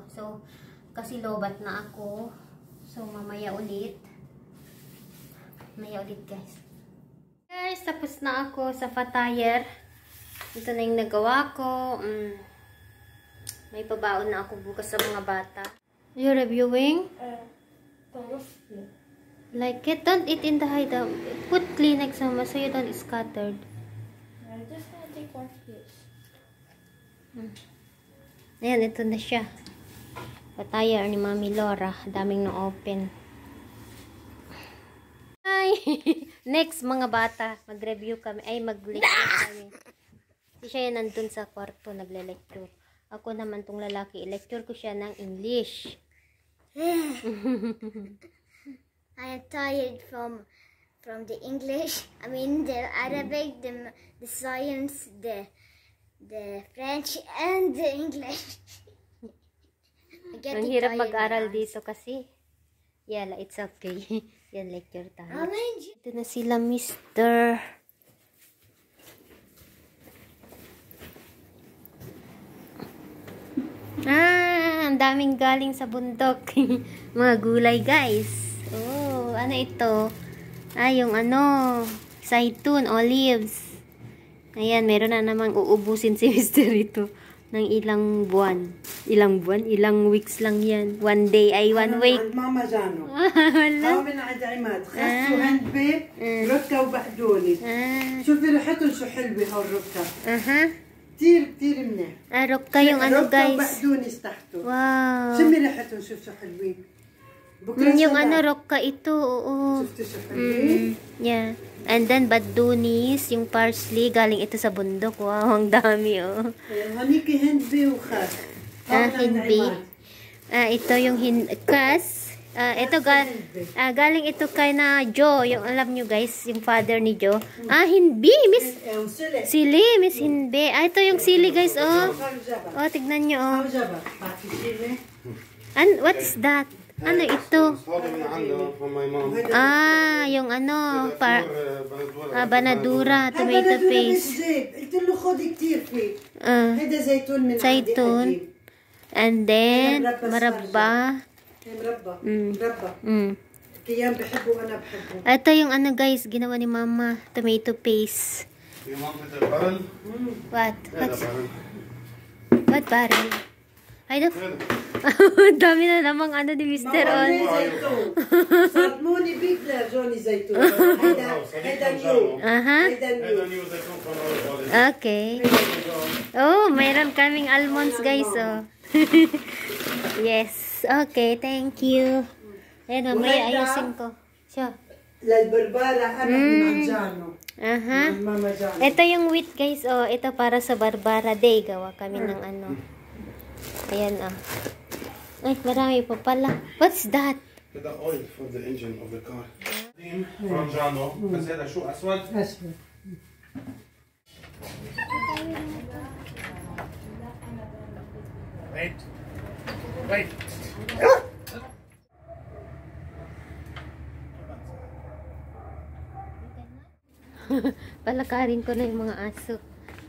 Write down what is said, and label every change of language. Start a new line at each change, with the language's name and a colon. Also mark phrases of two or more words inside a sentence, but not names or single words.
Filipino: So, kasi lobat na ako. So, mamaya ulit. Mamaya ulit, guys. Guys, tapos na ako sa fatire. Ito na yung nagawa ko. May pabaon na ako bukas sa mga bata.
English: You're reviewing? Like it. Don't eat in the hideout. Put Kleenex sama so you don't scattered. I'm just gonna take one piece.
Filipino: Ayan, ito na siya. Fatire ni Mami Laura. Daming na-open. Ay, next mga bata, mag-review kami, ay mag-lecture kami. Si siya yan nandun sa kwarto, nagle-lecture. Ako naman tong lalaki, lecture ko siya ng English.
English: I am tired from the English. I mean the Arabic, the science, the French, and the English.
Filipino: Ang hirap mag-aral dito kasi. Yala,
English: it's okay.
Filipino: Yan, lecture tayo. Ito na sila, Mr. Ang daming galing sa bundok. Mga gulay, guys. Oh, ano ito? Yung zaitun, olives. Ayan, meron na namang uubusin si Mr. ito ng ilang buwan. Ilang weeks lang yan.
English: One day ay one week.
Arabic: ماما جانو
Filipino: Wala.
Arabic: هاو من عند عماد خسوا هندبة ركة وبقدونس شوفي ريحتهم شو حلوة هاو الركة Aha. كتير منيح
Filipino: Rokka yung
Arabic: ركة
Filipino: guys.
Arabic: وبقدونس تحته Wow. شمي ريحتهم شوف شو حلوين بكرة
Filipino: Yung
Arabic: سلام.
Filipino: rokka ito. Oo.
Arabic: شفتي شو حلوين
English: Yeah. And then
Filipino: badunis, yung parsley, galing ito sa bundok. Wow, ang dami oh.
Arabic: هنيك هندبة وخس هاو من عند
Filipino: Hindi.
Arabic: عماد.
Filipino: Ito yung kas. Ito galing ito kay na Joe, yung alam nyo guys, yung father ni Joe. Hinbi, Miss
Arabic: وسلق
Filipino: Sili, Miss Hinbi. Ito yung sili guys, oh.
Arabic: هاو جبل
Filipino: Oh, tignan nyo, oh.
Arabic: هاو جبل بعطي شيلة
English: What's that?
Filipino: Ano ito?
Arabic: هذا من عندنا
English: from my mom.
Filipino: Yung Banadura,
Arabic: هذا
English: tomato
Arabic: بلدونا
English: paste.
Arabic: مش جيب قلت له خذي كتير فيه هذا زيتون من عندي زيتون. قديم.
English: And then, maraba.
Arabic: مربى كيان بحبه وانا بحبه
Filipino: Ito yung guys, ginawa ni mama.
English: Tomato paste.
Arabic: في منطقة البرل.
English: What?
Arabic: هذا برل.
English: What barrel?
Filipino: Ay, dami na namang ni Mr. On.
Arabic: زيتون صدموني بيكلا جوني زيتون هيدا نيو Aha. هيدا هذا
English: نيو نيو زيتون from our college.
Filipino: Okay. Oh, mayroon kaming almonds guys, oh.
English: Yes. Okay, thank you.
Filipino: Ayan, mamaya ayusin ko. Siya.
Arabic: للبربارة انا من عجانو Aha. من ماما جانو
Filipino: Ito yung wheat guys, oh. Ito para sa Barbara Day. Gawa kami ng Ayan, oh. Ay, marami pa pala.
English: What's that? هذا oil for the engine of the car. from جانو.
Arabic: بس هذا شو أسود. أسود
English: Wait.
Filipino: Palakarin ko na yung mga aso.